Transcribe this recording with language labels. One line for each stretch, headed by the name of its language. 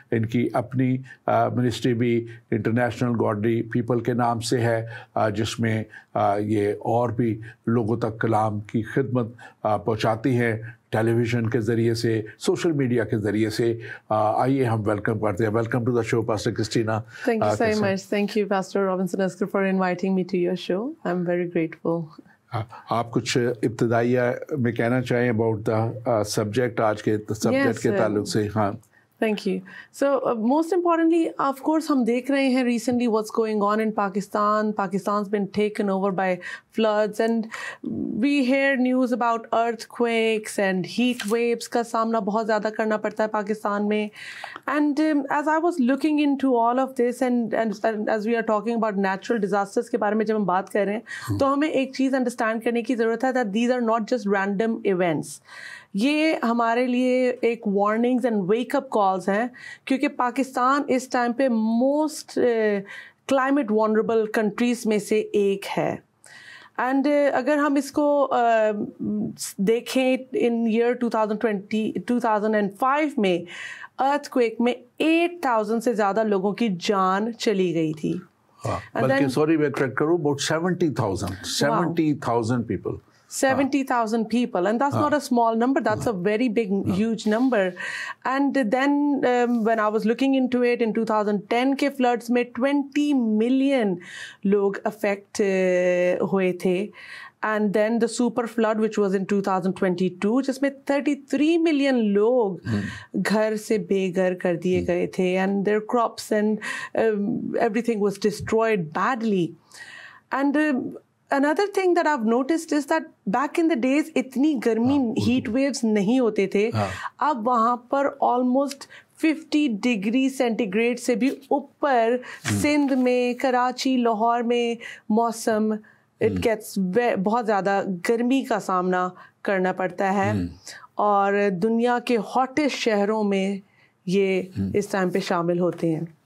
Hindi: इनकी अपनी मिनिस्ट्री भी इंटरनेशनल गॉडली पीपल के नाम से है, जिसमें ये और भी लोगों तक कलाम की खिदमत पहुंचाती हैं, टेलीविज़न के ज़रिए से, सोशल मीडिया के ज़रिए से। आइए हम वेलकम करते हैं।
English: welcome to the show
Hindi: pastor Christina.
English: Thank you so much. Thank you, Pastor Robinson Esker, for inviting me to your show. I'm very grateful.
Hindi: आप कुछ इब्तिदाइया में कहना चाहें
English: about the subject,
Hindi: आज के सब्जेक्ट के ताल्लुक से? हाँ,
English: Thank you. So most importantly, of course,
Hindi: हम देख रहे हैं
English: recently what's going on in Pakistan. Pakistan's been taken over by floods, and we hear news about earthquakes and heat waves
Hindi: का सामना बहुत ज़्यादा करना पड़ता है पाकिस्तान में.
English: And as I was looking into all of this, and as we are talking about natural disasters
Hindi: के बारे में जब हम बात कर रहे हैं, तो हमें एक चीज़
English: understand
Hindi: करने की ज़रूरत है
English: that these are not just random events.
Hindi: ये हमारे लिए एक वार्निंग्स एंड वेकअप कॉल्स हैं, क्योंकि पाकिस्तान इस टाइम पे
English: most climate vulnerable countries
Hindi: में से एक है. एंड अगर हम इसको देखें, इन ईयर 2005 में अर्थक्वेक में 8,000 से ज़्यादा लोगों की जान चली गई थी. बल्कि सॉरी मैं करेक्ट करूँ,
English: About 70,000 people. 70,000 people, and that's not a small number. That's a very big, huge number. And then when I was looking into it, in 2010 के floods में 20 million लोग affect हुए थे. And then the super flood, which was in 2022,
Hindi: जिसमें 33 million लोग घर से बेघर कर दिए गए थे,
English: and their crops and everything was destroyed badly. And another thing that I've noticed is that back in the days
Hindi: इतनी गर्मी
English: heat waves नहीं होते थे.
Hindi: अब वहाँ पर almost 50 डिग्री सेंटीग्रेड से भी ऊपर सिंध में, कराची, लाहौर में मौसम
English: it gets
Hindi: बहुत ज़्यादा गर्मी का सामना करना पड़ता है. और दुनिया के हॉटेस्ट शहरों में ये इस टाइम पे शामिल होते हैं.